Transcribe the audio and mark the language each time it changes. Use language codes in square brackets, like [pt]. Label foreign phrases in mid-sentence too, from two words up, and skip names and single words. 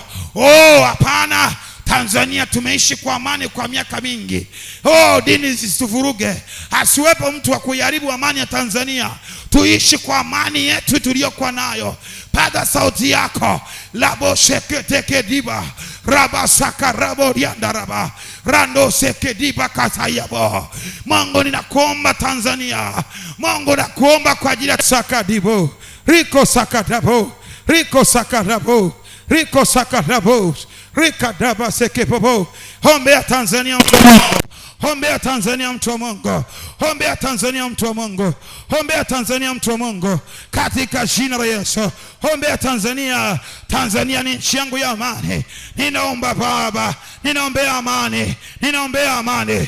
[sw] Oh, hapana. Tanzania tumeishi kwa amani kwa miaka mingi. Oh, dini zisivuruge. Asiwepo mtu wa kuiharibu amani ya Tanzania. Tuishi kwa amani yetu tuliyokuwa nayo. Paza sauti yako. Labo sheketeke diba. Raba saka rabo rianda raba. Rando seke diba kasayabo. Mungu ninakuomba Tanzania. Mungu nakuomba kwa ajili ya saka dibo. Riko saka dabo. Riko saka dabo. Riko saka dabo. Rika daba seke popo. Ombea Tanzania mtu wa Mungu. Ombea Tanzania mtu wa Mungu. Ombea Tanzania mtu wa Mungu. Ombea Tanzania mtu wa Mungu. Katika jina la Yesu. Ombea Tanzania. Tanzania ni nchi yangu ya amani. Ninaomba Baba. Ninaombea amani. Ninaombea amani.